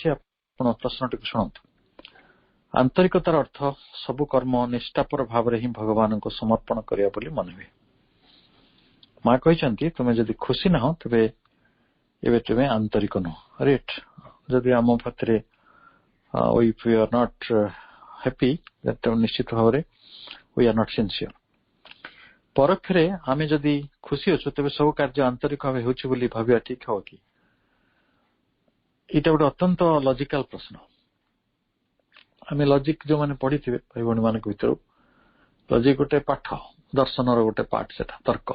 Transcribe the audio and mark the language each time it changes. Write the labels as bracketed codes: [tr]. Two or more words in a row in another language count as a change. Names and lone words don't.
[or] ଆପଣ ପ୍ରଶ୍ନଟିକୁ ଶୁଣନ୍ତୁ। ଆନ୍ତରିକତାର ଅର୍ଥ ସବୁ କର୍ମ ନିଷ୍ଠାପର ଭାବରେ ହିଁ ଭଗବାନଙ୍କୁ ସମର୍ପଣ କରିବା ବୋଲି ମନେ ହୁଏ। ମା କହିଛନ୍ତି, ତୁମେ ଯଦି ଖୁସି ନାହଁ ତେବେ ଏବେ ତୁମେ ଆନ୍ତରିକ ନୁହଁ। [en] ରାଇଟ୍? [or] ଯଦି ଆମ ପାଖରେ [en] if we are not happy, [or] ତେବେ ନିଶ୍ଚିତ ଭାବରେ [en] we are not sincere। [or] ପରୋକ୍ଷରେ ଆମେ ଯଦି ଖୁସି ଅଛୁ ତେବେ ସବୁ କାର୍ଯ୍ୟ ଆନ୍ତରିକ ଭାବେ ହେଉଛି ବୋଲି ଭାବିବା ଠିକ ହବ କି? ଏଇଟା ଗୋଟେ ଅତ୍ୟନ୍ତ ଲଜିକାଲ ପ୍ରଶ୍ନ। ଆମେ ଲଜିକ ଯୋଉମାନେ ପଢିଥିବେ ଭାଇ ଭଉଣୀ ମାନଙ୍କ ଭିତରୁ, ଲଜିକ ଗୋଟେ ପାଠ, ଦର୍ଶନର ଗୋଟେ ପାଠ, ସେଟା ତର୍କ।